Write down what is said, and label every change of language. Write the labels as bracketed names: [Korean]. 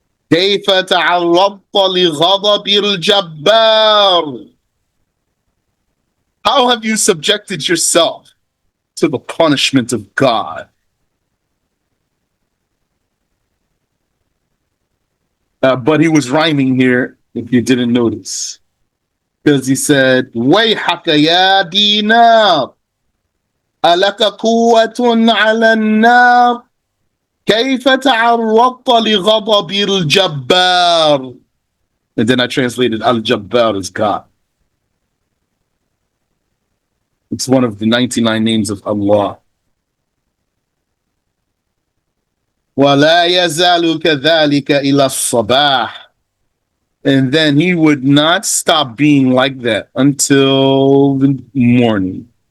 [Arabic] كيف تعرضت لغضب الجبار. [English] How have you subjected yourself to the punishment of God? But he was rhyming here, if you didn't notice. Because he said, [Arabic] وَيْحَكَ يَا دِينَارِ أَلَكَ قُوَّةٌ عَلَى النَّارِ كَيْفَ تَعَرَّضْتَ لِغَضَبِ الْجَبَّارِ. [English] And then I translated Al-Jabbar as God. It's one of the 99 names of Allah. [Arabic] وَلَا يَزَالُ كَذَلِكَ إِلَى الصَّبَاحِ. [English] And then he would not stop being like that until the morning.